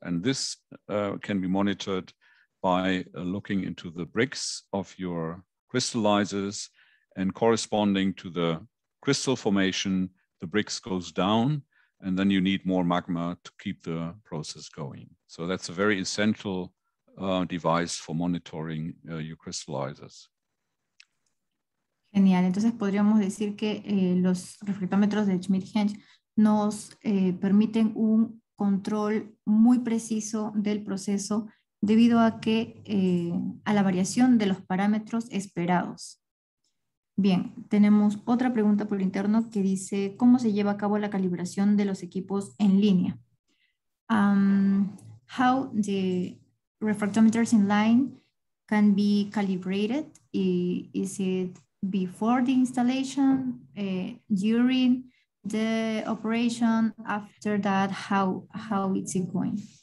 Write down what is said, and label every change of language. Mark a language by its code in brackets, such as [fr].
[en] And this can be monitored by looking into the bricks of your crystallizers, and corresponding to the crystal formation, the bricks goes down, and then you need more magma to keep the process going. So that's a very essential device for monitoring your crystallizers. [es] Genial. Entonces podríamos decir que los refractómetros de Schmidt-Hensch nos permiten un control muy preciso del proceso debido a la variación de los parámetros esperados. Bien, tenemos otra pregunta por interno que dice, ¿cómo se lleva a cabo la calibración de los equipos en línea? [en] How the refractometers in line can be calibrated? Is it before the installation, during the operation, after that? How is it going?